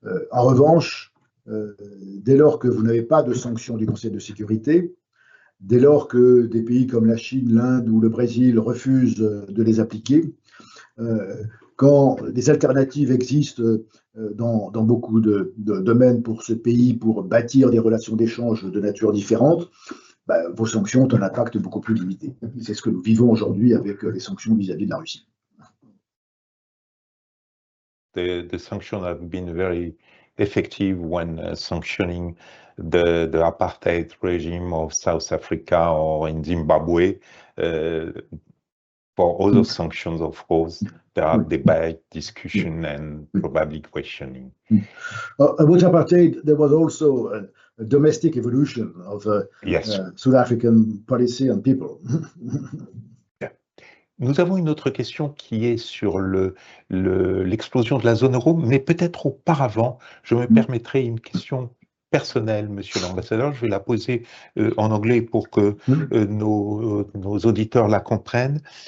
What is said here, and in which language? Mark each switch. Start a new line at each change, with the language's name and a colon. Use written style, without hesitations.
French: En revanche, dès lors que vous n'avez pas de sanctions du Conseil de sécurité, dès lors que des pays comme la Chine, l'Inde ou le Brésil refusent de les appliquer, quand des alternatives existent dans beaucoup de domaines pour ce pays, pour bâtir des relations d'échange de nature différente, vos sanctions ont un impact beaucoup plus limité. C'est ce que nous vivons aujourd'hui avec les sanctions vis-à-vis de la Russie.
English: The sanctions have been very effective when sanctioning the apartheid regime of South Africa or in Zimbabwe. For other sanctions, of course, there are debate, discussion, and probably questioning. With apartheid, there was also a domestic evolution of yes. South African policy and people.
French: Nous avons une autre question qui est sur l'explosion de la zone euro, mais peut-être auparavant, je me permettrai une question personnelle, monsieur l'ambassadeur. Je vais la poser en anglais pour que nos auditeurs la comprennent.